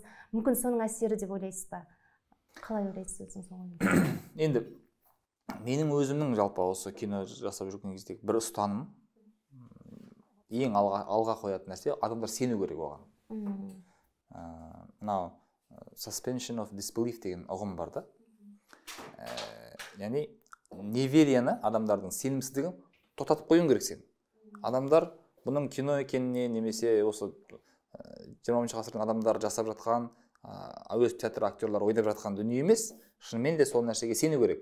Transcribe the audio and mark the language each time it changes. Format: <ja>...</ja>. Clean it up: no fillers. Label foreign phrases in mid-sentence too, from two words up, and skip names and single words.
<kk>Мүмкін соның әсері деп ойлайсыз ба? Қалай ойлайсыз өзіңіз оған? Енді менің өзімнің жалпы осы кино жасап жүрген кездегі бір ұстаным, ең алға қоятын нәрсе, адамдар сену керек оған. Мынау</kk> <en>suspension of disbelief</en> <kk>деген ұғым бар да. Яғни неверияны, адамдардың сенімсіздігін тоқтатып қоюың керек сен. Адамдар бұның кино екеніне, немесе осы 20 ғасырдың адамдары жасап жатқан, әуезов театр актерлары ойнап жатқан дүние емес, шынымен де сол нәрсеге сену керек.</kk>